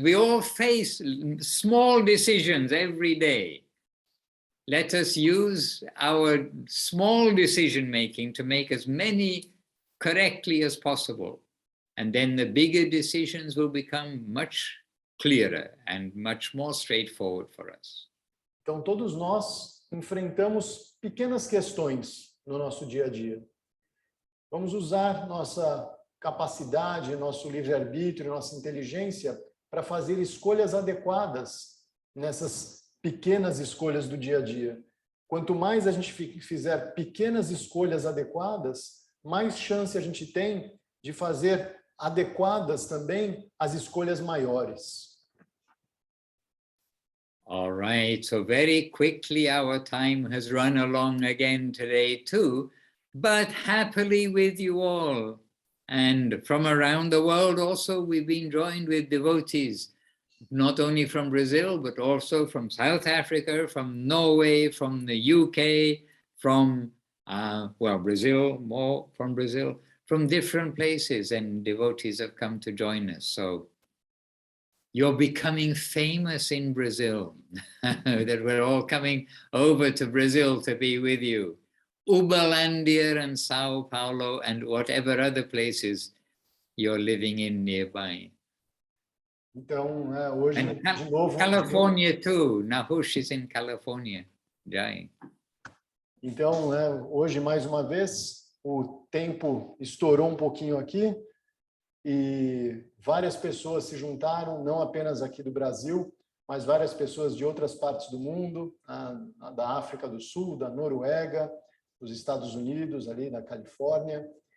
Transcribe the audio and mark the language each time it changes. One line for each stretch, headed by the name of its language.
English: We all face small decisions every day. Let us use our small decision-making to make as many correctly as possible. And then the bigger decisions will become much clearer and much more straightforward for us.
Portuguese: Então, todos nós enfrentamos pequenas questões no nosso dia a dia. Vamos usar nossa capacidade, nosso livre-arbítrio, nossa inteligência para fazer escolhas adequadas nessas pequenas escolhas do dia a dia. Quanto mais a gente fizer pequenas escolhas adequadas, mais chance a gente tem de fazer adequadas também as escolhas maiores.
English: All right, so very quickly our time has run along again today too, but happily with you all. And from around the world also we've been joined with devotees. not only from Brazil, but also from South Africa, from Norway, from the UK, from, well, Brazil, more from Brazil, from different places, and devotees have come to join us. So you're becoming famous in Brazil, that we're all coming over to Brazil to be with you. Uberlandia and Sao Paulo and whatever other places you're living in nearby.
Portuguese: Então, hoje,
English: And
Portuguese: de novo...
English: California too. Nahush is in California.
Hindi: Jai.
Portuguese: Então, hoje, mais uma vez, o tempo estourou um pouquinho aqui e várias pessoas se juntaram, não apenas aqui do Brasil, mas várias pessoas de outras partes do mundo, da África do Sul, da Noruega, dos Estados Unidos, ali da Califórnia.